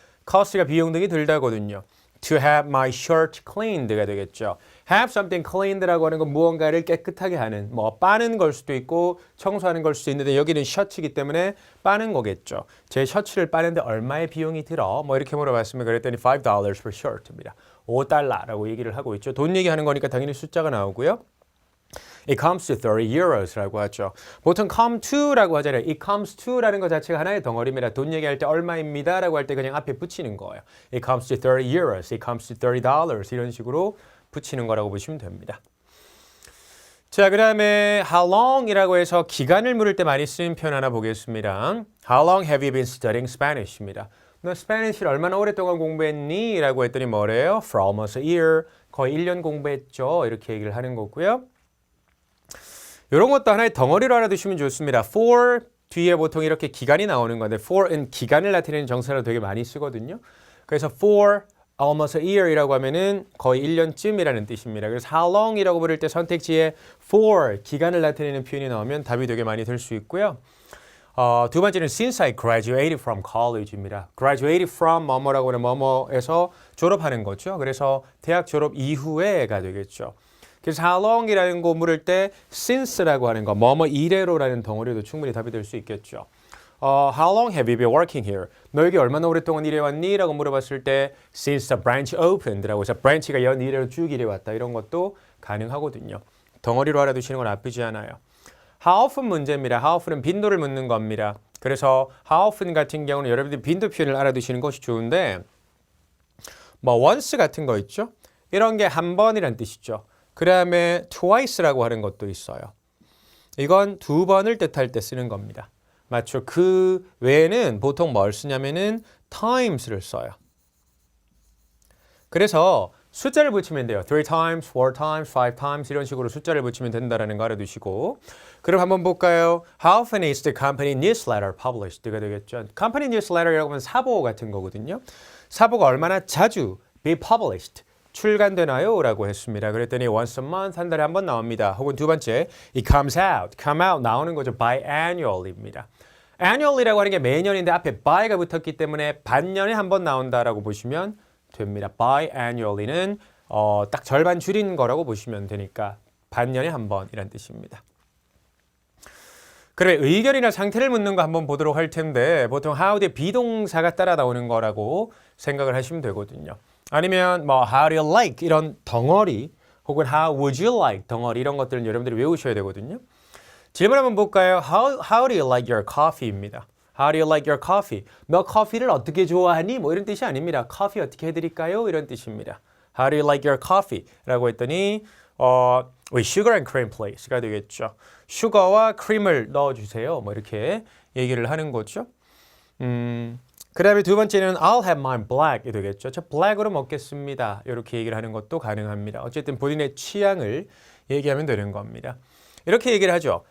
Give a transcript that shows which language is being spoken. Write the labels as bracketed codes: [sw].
[ko] cost가 비용 등이 들다거든요. [en] To have my shirt cleaned가 되겠죠. Have something cleaned [ko] 라고 하는 건 무언가를 깨끗하게 하는, 뭐 빠는 걸 수도 있고 청소하는 걸 수도 있는데 여기는 셔츠이기 때문에 빠는 거겠죠. 제 셔츠를 빠는데 얼마의 비용이 들어? 뭐 이렇게 물어봤으면 그랬더니 [en] $5 per shirt [ko] 입니다. $5라고 얘기를 하고 있죠. 돈 얘기하는 거니까 당연히 숫자가 나오고요. [en] It comes to 30 euros라고 하죠. [ko] 보통 come to라고 하잖아요. [en] It comes to [ko] 라는 것 자체가 하나의 덩어리입니다. 돈 얘기할 때 얼마입니다 라고 할 때 그냥 앞에 붙이는 거예요. [en] It comes to 30 euros, it comes to $30 [ko] 이런 식으로 붙이는 거라고 보시면 됩니다. 자, 그 다음에 how long이라고 해서 기간을 물을 때 많이 쓰는 표현 하나 보겠습니다. [en] How long have you been studying Spanish입니다. [ko] 너 스페니쉬를 얼마나 오랫동안 공부했니? 라고 했더니 뭐래요? [en] For almost a year. [ko] 거의 1년 공부했죠. 이렇게 얘기를 하는 거고요. 이런 것도 하나의 덩어리로 알아두시면 좋습니다. for 뒤에 보통 이렇게 기간이 나오는 건데 for은 기간을 나타내는 정사로 되게 많이 쓰거든요. 그래서 [en] for almost a year [ko] 이라고 하면은 거의 1년쯤이라는 뜻입니다. 그래서 how long이라고 부를 때 선택지에 for 기간을 나타내는 표현이 나오면 답이 되게 많이 될 수 있고요. [en] 두 번째는 since I graduated from college입니다. [ko] graduated from 뭐뭐라고 하는 뭐뭐에서 졸업하는 거죠. 그래서 대학 졸업 이후에가 되겠죠. 그래서 how long이라는 거 물을 때 since라고 하는 거 뭐뭐 이래로라는 덩어리도 충분히 답이 될 수 있겠죠. [en] How long have you been working here? [ko] 너 여기 얼마나 오랫동안 일해왔니? 라고 물어봤을 때 [en] since the branch opened [ko] 라고 해서 branch가 연 이래로 쭉 일해왔다. 이런 것도 가능하거든요. 덩어리로 알아두시는 건 나쁘지 않아요. [en] How often 문제입니다. [ko] How often은 빈도를 묻는 겁니다. 그래서 how often 같은 경우는 여러분들이 빈도 표현을 알아두시는 것이 좋은데 뭐 once 같은 거 있죠? 이런 게 한 번이란 뜻이죠. 그 다음에 twice라고 하는 것도 있어요. 이건 두 번을 뜻할 때 쓰는 겁니다. 맞죠? 그 외에는 보통 뭘 쓰냐면은 times를 써요. 그래서 숫자를 붙이면 돼요. 3 times, 4 times, 5 times 이런 식으로 숫자를 붙이면 된다는 거 알아두시고 그럼 한번 볼까요? [en] How often is the company newsletter published가 되겠죠. [ko] company newsletter이라고 하면 사보 같은 거거든요. 사보가 얼마나 자주 be published 출간되나요? 라고 했습니다. 그랬더니 [en] once a month [ko] 한 달에 한 번 나옵니다. 혹은 두 번째 [en] it comes out, [ko] come out 나오는 거죠. biannual입니다. annual이라고 하는 게 매년인데 앞에 by가 붙었기 때문에 반년에 한 번 나온다라고 보시면 됩니다. biannually는 딱 절반 줄인 거라고 보시면 되니까 반년에 한 번이란 뜻입니다. 그래 의견이나 상태를 묻는 거 한번 보도록 할 텐데 보통 how 뒤에 비동사가 따라 나오는 거라고 생각을 하시면 되거든요. 아니면 뭐 [en] how do you like [ko] 이런 덩어리 혹은 [en] how would you like [ko] 덩어리 이런 것들은 여러분들이 외우셔야 되거든요. 질문 한번 볼까요? [en] How do you like your coffee입니다. How do you like your coffee? [ko] 너 커피를 어떻게 좋아하니? 뭐 이런 뜻이 아닙니다. 커피 어떻게 해드릴까요? 이런 뜻입니다. [en] How do you like your coffee? [ko] 라고 했더니 [en] with sugar and cream please가 되겠죠. [ko] 슈거와 크림을 넣어주세요. 뭐 이렇게 얘기를 하는 거죠. 그 다음에 두 번째는 [en] I'll have mine black [ko] 이 되겠죠. 저 black으로 먹겠습니다. 이렇게 얘기를 하는 것도 가능합니다. 어쨌든 본인의 취향을 얘기하면 되는 겁니다. 이렇게 얘기를 하죠.